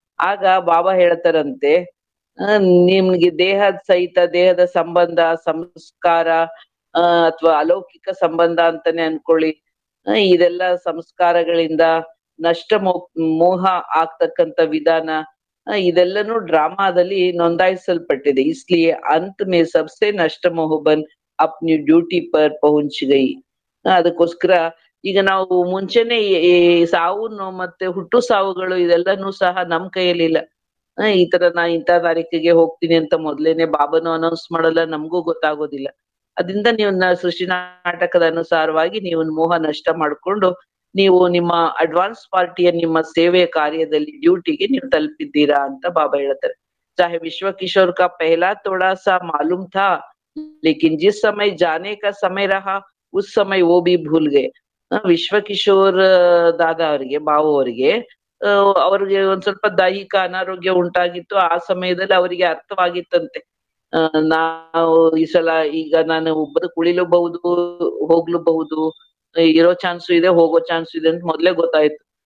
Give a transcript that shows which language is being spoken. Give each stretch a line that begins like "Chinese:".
Kannada: ಆಗ ಬಾಬಾ ಹೇಳ್ತಾರಂತೆ, ನಿಮ್ಗೆ ದೇಹದ ಸಹಿತ, ದೇಹದ ಸಂಬಂಧ, ಸಂಸ್ಕಾರ ಅಥವಾ ಅಲೌಕಿಕ ಸಂಬಂಧ ಅಂತಾನೆ ಅನ್ಕೊಳ್ಳಿ, ಇದೆಲ್ಲ ಸಂಸ್ಕಾರಗಳಿಂದ ನಷ್ಟ ಮೋಹ ಆಗ್ತಕ್ಕಂಥ ವಿಧಾನ, ಇದೆಲ್ಲನೂ ಡ್ರಾಮಾದಲ್ಲಿ ನೋಂದಾಯಿಸಲ್ಪಟ್ಟಿದೆ.
Hindi: ಇಸ್ಲಿಯೇ अंत में सबसे नष्ट मोहबन अपनी ಡ್ಯೂಟಿ ಪರ್ ಪಹುಂಚ್ ಗೈ.
Kannada: ಅದಕ್ಕೋಸ್ಕರ ಈಗ ನಾವು ಮುಂಚೆನೆ ಈ ಸಾವು ಮತ್ತೆ ಹುಟ್ಟು ಸಾವುಗಳು ಇದೆಲ್ಲನೂ ಸಹ ನಮ್ ಕೈಯಲ್ಲಿ ಇಲ್ಲ. ಈ ತರ ನಾ ಇಂಥ ತಾರೀಕಿಗೆ ಹೋಗ್ತೀನಿ ಅಂತ ಮೊದ್ಲೇನೆ ಬಾಬಾನು ಅನೌನ್ಸ್ ಮಾಡಲ್ಲ, ನಮಗೂ ಗೊತ್ತಾಗೋದಿಲ್ಲ. ಅದ್ರಿಂದ ನೀವು ಸೃಷ್ಟಿ ನಾಟಕದ ಅನುಸಾರವಾಗಿ ನೀವು ಮೋಹ ನಷ್ಟ ಮಾಡ್ಕೊಂಡು ನೀವು ನಿಮ್ಮ ಅಡ್ವಾನ್ಸ್ ಪಾರ್ಟಿಯ ನಿಮ್ಮ ಸೇವೆಯ ಕಾರ್ಯದಲ್ಲಿ ಡ್ಯೂಟಿಗೆ ನೀವು ತಲುಪಿದ್ದೀರಾ ಅಂತ ಬಾಬಾ ಹೇಳ್ತಾರೆ.
Hindi: चाहे विश्व किशोर का पहला थोड़ा सा मालूम था, लेकिन जिस समय जाने का समय रहा उस समय वो भी भूल गए.
Kannada: ವಿಶ್ವ ಕಿಶೋರ್ ದಾದಾ ಅವರಿಗೆ ಬಾವು ಅವರಿಗೆ ಅವ್ರಿಗೆ ಒಂದ್ ಸ್ವಲ್ಪ ದೈಹಿಕ ಅನಾರೋಗ್ಯ ಉಂಟಾಗಿತ್ತು. ಆ ಸಮಯದಲ್ಲಿ ಅವರಿಗೆ ಅರ್ಥವಾಗಿತ್ತಂತೆ, ನಾವು ಈ ಸಲ ಈಗ ನಾನು ಕುಳಿಲೂಬಹುದು, ಹೋಗ್ಲೂಬಹುದು, ಇರೋ ಚಾನ್ಸು ಇದೆ, ಹೋಗೋ ಚಾನ್ಸು ಇದೆ ಅಂತ ಮೊದ್ಲೇ ಗೊತ್ತಾಯ್ತು.